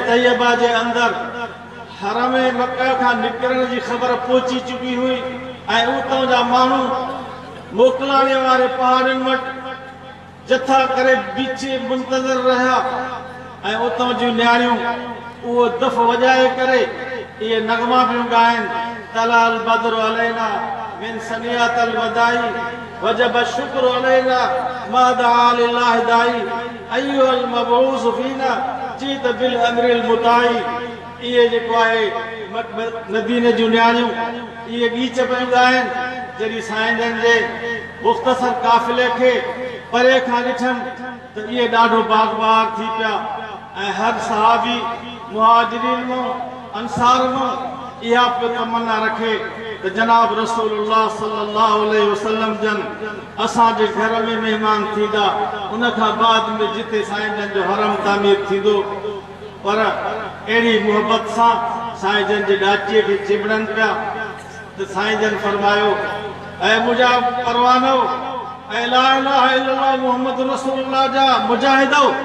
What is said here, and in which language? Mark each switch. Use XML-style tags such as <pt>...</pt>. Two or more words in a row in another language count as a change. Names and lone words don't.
<sd>तैयबा जे अंदरि हरम मक्का खां निकिरण जी ख़बर पहुची चुकी हुई ऐं उतां जा माण्हू मोकिलाणे वारे पहाड़नि वटि जथा करे बीचे मुंतज़र रहिया ऐं उतां जूं न्याणियूं उहो दफ़ वॼाए करे इहे नगमा पियूं ॻाइनि</sd> <ar>طلع البدر علينا من ثنيات الوداع وجب الشكر علينا ما دعا لله داع أيها المبعوث فينا جئت بالأمر المطاع</ar> <sd>इहे जेको आहे मदीने जूं न्याणियूं इहे गीच पियूं ॻाइनि जॾहिं साईं जन जे मुख़्तसर काफ़िले खे परे खां ॾिठमि त इहे ॾाढो बाग़बार थी पिया ऐं हर सहाबी मुहाजिरीन मां अंसार मां इहा पियो तमन्ना रखे त जनाब रसूलुल्लाह</sd> <ar>صلى الله عليه وسلم</ar> <sd>जन असांजे घर में महिमान थींदा उन खां बाद में जिते साईं जन जो हरम तामीर थींदो पर अहिड़ी मुहबत सां साईं जन जे ॾाचीअ खे चिबड़नि पिया त साईं जन फरमायो ऐं मुंहिंजा परवानो ऐं</sd> <ar>لا إله إلا الله محمد رسول الله</ar> <sd>जा मुजाहिदो</sd>